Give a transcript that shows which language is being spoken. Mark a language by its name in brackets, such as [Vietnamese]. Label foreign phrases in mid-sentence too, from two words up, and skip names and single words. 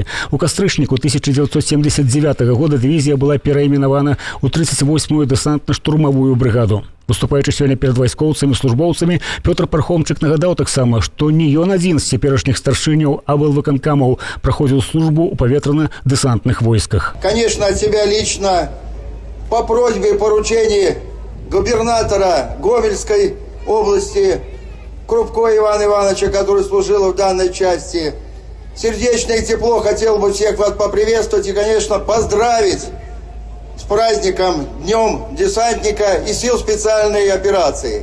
[Belarusian] У кастрычніку 1979 года дывізія была перайменавана ў 38-ю дэсантна-штурмавую брыгаду. Выступаючы сёння перад вайскоўцамі, службоўцамі, Пётр Пархомчык нагадаў таксама, што не ён адзін з цяперашніх старшыняў аблвыканкамаў праходзіў службу ў паветрана-дэсантных войсках. [Russian] Конечно, от себя лично по просьбе и поручению губернатора Гомельской области Крупко Ивана Ивановича, который служил в данной части. Сердечно и тепло хотел бы всех вас поприветствовать и, конечно, поздравить с праздником, Днем десантника и сил специальной операции.